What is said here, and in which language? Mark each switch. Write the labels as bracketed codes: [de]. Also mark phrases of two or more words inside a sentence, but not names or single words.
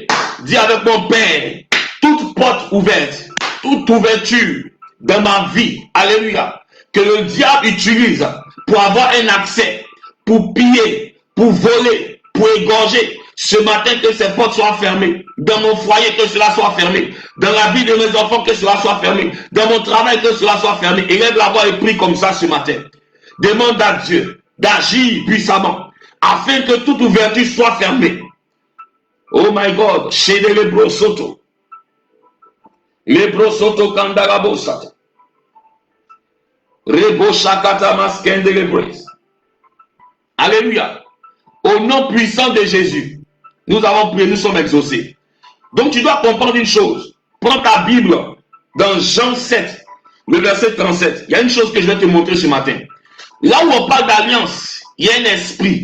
[fr] Dis avec mon Père, toute porte ouverte, toute ouverture dans ma vie, alléluia, que le diable utilise pour avoir un accès, pour piller, pour voler, pour égorger, ce matin que ces portes soient fermées, dans mon foyer que cela soit fermé, dans la vie de mes enfants que cela soit fermé, dans mon travail que cela soit fermé. Élève la voix et prie comme ça ce matin. Demande à Dieu d'agir puissamment afin que toute ouverture soit fermée. [en] Oh my God, [fr] chez les brosoto. Les brosoto kandarabosata. Rebo shakata maskende les bros. Alléluia. Au nom puissant de Jésus, nous avons prié, nous sommes exaucés. Donc tu dois comprendre une chose. Prends ta Bible dans Jean 7, le verset 37. Il y a une chose que je vais te montrer ce matin. Là où on parle d'alliance, il y a un esprit.